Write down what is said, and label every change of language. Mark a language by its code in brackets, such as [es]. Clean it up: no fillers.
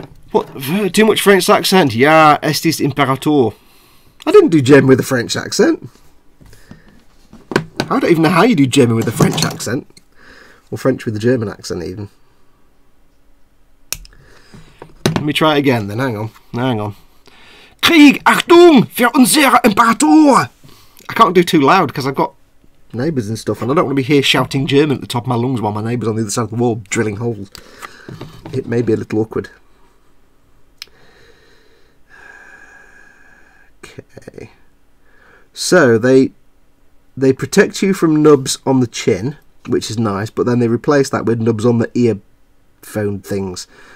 [en] What? Too much French accent? [de] Ja, es ist Imperator. [en] I didn't do German with a French accent. I don't even know how you do German with a French accent. Or French with a German accent, even. Let me try it again then, hang on. [de] Krieg, Achtung, für unsere Imperator! [en] I can't do too loud because I've got neighbours and stuff, and I don't want to be here shouting German at the top of my lungs while my neighbour's on the other side of the wall drilling holes. It may be a little awkward. Okay. So, they protect you from nubs on the chin, which is nice, but then they replace that with nubs on the earphone things.